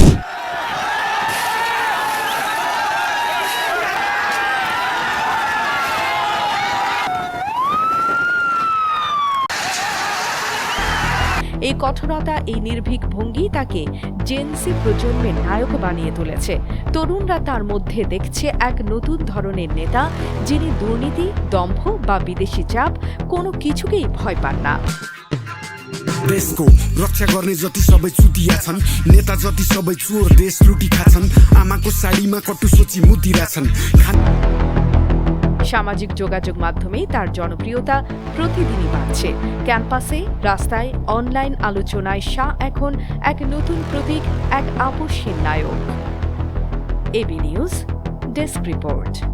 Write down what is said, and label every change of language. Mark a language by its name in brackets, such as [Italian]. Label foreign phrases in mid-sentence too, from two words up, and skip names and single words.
[Bangla] এই কঠোরতা, এই নির্ভীক ভঙ্গি তাকে জেনসি প্রজন্মের নায়ক বানিয়ে তুলেছে। তরুণরা তার মধ্যে দেখছে এক নতুন ধরনের নেতা, যিনি দুর্নীতি, দম্ভ বা বিদেশি চাপ কোনো কিছুকেই ভয় পান না। [Nepali] देशको रक्षा गर्ने जति सबै चुतिया छन्, नेता जति सबै चोर देश लुटी खाछन्, आमाको साडीमा कटु सोची मुतिरा छन्। [Bangla] সামাজিক যোগাযোগ মাধ্যমেই তার জনপ্রিয়তা প্রতিদিনই বাড়ছে। ক্যাম্পাসে, রাস্তায়, অনলাইন আলোচনায় শাহ এখন এক নতুন প্রতীক, এক আপসহীন নায়ক। এবি নিউজ ডেস্ক রিপোর্ট।